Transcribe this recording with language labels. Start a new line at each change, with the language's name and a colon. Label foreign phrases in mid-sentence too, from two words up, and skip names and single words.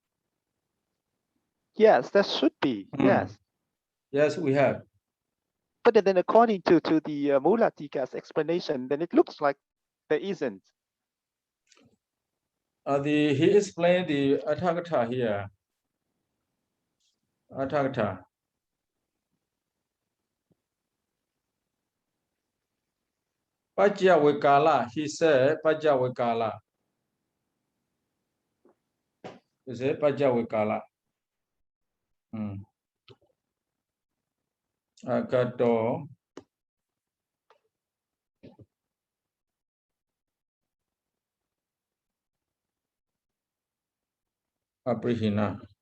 English: Yes, that should be. Yes. Yes, we have. But then according to the Mula Tika's explanation, then it looks like there isn't. He explained the Aṭṭhakathā here.
Pali: Aṭṭhakathā. Paccaya Vikala,
English: he said
Pali: Paccaya Vikala.
English: He said
Pali: Paccaya Vikala. Agato Aprihina.